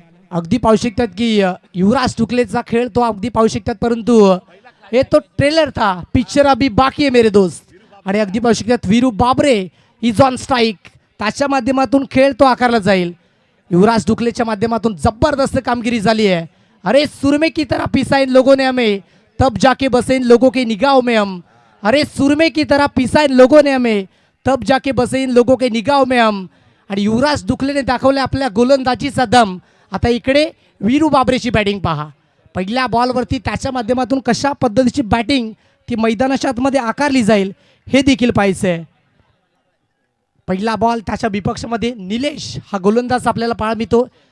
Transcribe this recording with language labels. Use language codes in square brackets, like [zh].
[mr] अगदी पाहू शकतात की युवराज टुकलेचा खेळ तो अगदी पाहू शकतात, परंतु हे [hi] तो ट्रेलर था, पिक्चर अभी बाकी आहे मेरे दोस्त. [mr] आणि अगदी पाहू शकतात वीरू बाबरे [en] is on strike, [mr] त्याच्या माध्यमातून खेळ तो आकारला जाईल. युवराज टुकलेच्या माध्यमातून जबरदस्त कामगिरी झाली आहे. [hi] अरे सुरमे की तरह पिसा इन लोगों ने हमें, तब जाके बसे इन लोगों के निगाहों में हम. अरे सुरमे की तरह पिसा इन लोगों ने हमें, तब जाके बसे इन लोगों के निगाहों में हम. [mr] आणि युवराज टुकलेने दाखवले आपल्या गोलंदाजीचा दम. आता इकडे वीरू बाबरेची बॅटिंग पहा. पहिल्या बॉलवरती त्याच्या माध्यमातून कशा पद्धतीची बॅटिंग ती मैदानाच्या आतमध्ये आकारली जाईल हे देखील पाहायचंय. पहिला बॉल त्याच्या विपक्षामध्ये निलेश हा गोलंदाज आपल्याला पाहायला मिळतो.